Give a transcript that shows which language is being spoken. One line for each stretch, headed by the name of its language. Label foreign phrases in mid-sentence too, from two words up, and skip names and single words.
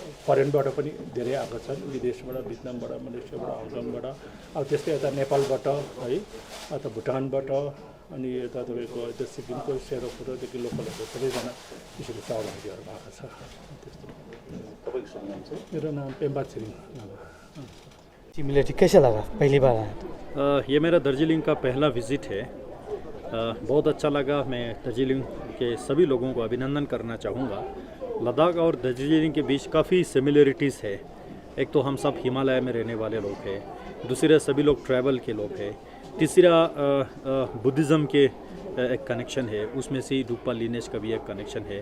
Nepali: फरेनबाट पनि धेरै आएको छन्, विदेशबाट, भियतनामबाट, मलेसियाबाट, हङकङबाट, अब त्यस्तै यता नेपालबाट है, अथवा भुटानबाट, अनि यता तपाईँको त्यो सिक्किमको सेरोफोरोदेखि लोकलहरू सबैजना त्यसरी सहभागीहरू भएको छ। त्यस्तो मेरो नाम पेम्बा छिरिङ।
Hindi: सिमिलरिटी कैसा लगा पहली बार आया? ये मेरा दार्जिलिंग का पहला विज़िट है। बहुत अच्छा लगा। मैं दार्जिलिंग के सभी लोगों को अभिनंदन करना चाहूँगा। लद्दाख और दार्जिलिंग के बीच काफ़ी सिमिलरिटीज़ है। एक तो हम सब हिमालय में रहने वाले लोग हैं, दूसरे सभी लोग ट्रैवल के लोग हैं, तीसरा बुद्धिज़्म के एक कनेक्शन है, उसमें से डूपा लिनेज का भी एक कनेक्शन है।